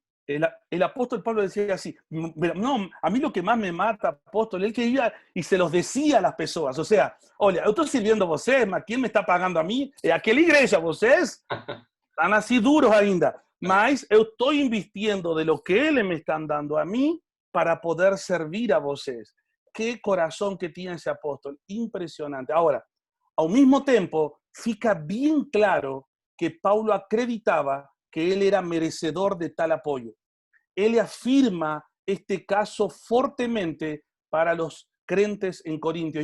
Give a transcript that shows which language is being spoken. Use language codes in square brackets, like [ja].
[es] El apóstol Pablo decía así, no, a mí lo que más me mata, apóstol, él que iba y se los decía a las personas, o sea, oye, yo estoy sirviendo a [pt] vocês, [es] mas ¿quién me está pagando a mí? ¿A qué iglesia [pt] vocês? [es] Están así duros [pt] ainda. Mas eu estou investindo [es] de lo que [pt] eles me estão dando a mim para poder servir a vocês. [es] Qué corazón que tiene ese apóstol, impresionante. Ahora, al mismo tiempo, [pt] fica [es] bien claro que [pt] Paulo acreditaba [es] que él era merecedor de tal apoyo. Él afirma este caso fuertemente para los creyentes en Corintios.